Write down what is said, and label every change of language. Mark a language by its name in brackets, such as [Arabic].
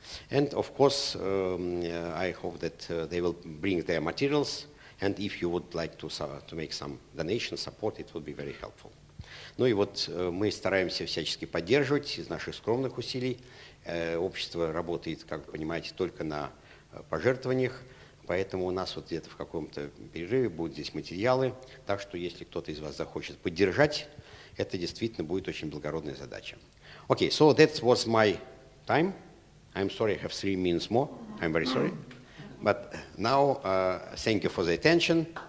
[English] And of course, I hope that they will bring their materials, and if you would like to make some donation support, it would be very helpful. [Russian] Ну и вот мы стараемся всячески поддерживать из наших скромных усилий. Общество работает, как вы понимаете, только на пожертвованиях, поэтому у нас вот где-то в каком-то перерыве будут здесь материалы, так что если кто-то из вас захочет поддержать, это действительно будет очень благородная задача. [English] Okay, so that was my time. I'm sorry, I have 3 minutes more. I'm very sorry. But now, thank you for the attention.